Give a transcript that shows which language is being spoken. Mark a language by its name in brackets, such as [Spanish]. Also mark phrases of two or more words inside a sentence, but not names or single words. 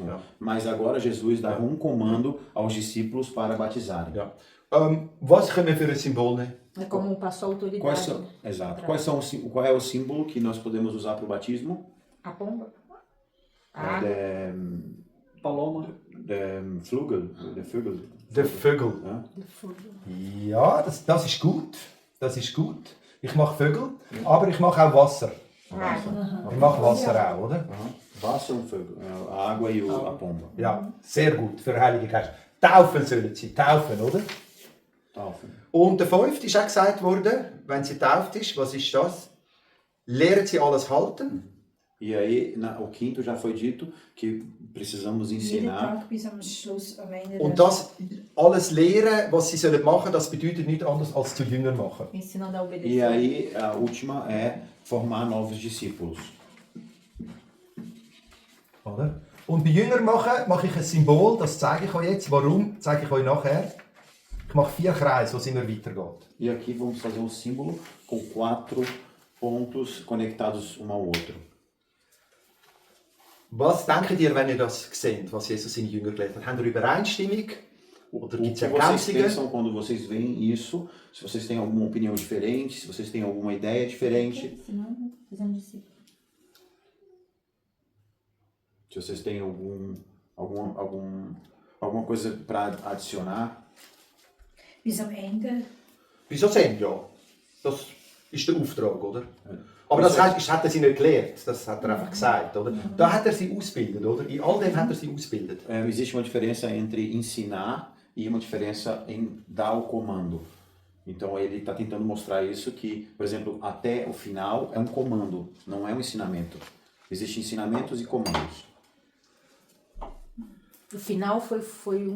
[German] Ja. [Portuguese] mas agora Jesus dá comando aos discípulos para batizarem. [German] ja. Was können wir für ein Symbol nehmen? [Portuguese] É como passou a autoridade. Quais são, exato. Qual é o símbolo que nós podemos usar para o batismo? A pomba? É Paloma. [German] Flügel, der Vögel. Der Vögel. Ja? Ja, das ist gut. Das ist gut. Ich mache Vögel, aber ich mache auch Wasser. Ich mache Wasser auch, oder? Aham. Wasser und Vögel, [Portuguese] a água e a pomba. [German] Ja, sehr gut für Heilige Geist. Taufen sollen sie, taufen, oder? Taufen. Und der 5. ist auch gesagt worden, wenn sie tauft ist, was ist das? Lehren sie alles halten. [Portuguese] E aí, o quinto já foi dito que precisamos [German] Jeden [Portuguese] ensinar. [German] Tag bis am Schluss, am Ende Und der- das alles lehren, was sie sollen machen, das bedeutet nichts anderes als zu Jüngern machen. [Portuguese] Ensinando a obedecer. E aí, a última é formar novos discípulos. [German] Oder? Und bei Jüngern machen, mache ich ein Symbol, das zeige ich euch jetzt. Warum? Zeige ich euch nachher. Ich mache 4 Kreise, wo es immer weitergeht. [Portuguese] E aqui vamos fazer um símbolo com 4 pontos conectados um ao outro. [German] Was denkt ihr, wenn ihr das seht, was Jesus seine Jünger gelehrt hat? Habt ihr Übereinstimmung? Oder [Portuguese] O [German] gibt es [Portuguese] que vocês [German] Ergänzungen? [Portuguese] pensam quando vocês veem isso? Se vocês têm alguma opinião diferente, se vocês têm alguma ideia diferente, Ensinando, fazendo discípulo. se vocês têm alguma coisa para adicionar. [German] bis am Ende. Wieso sehen? Ja. Das ist der Auftrag, oder? Aber das hat er sie nicht gelehrt, das hat er einfach gesagt, oder? Da hat er sie ausgebildet, oder? In all dem hat er sie ausgebildet. [Portuguese] Existe uma diferença entre ensinar e uma diferença em dar o comando. Então ele está tentando mostrar isso que, por exemplo, até o final é um comando, não é um ensinamento. Existem ensinamentos e comandos. O final foi um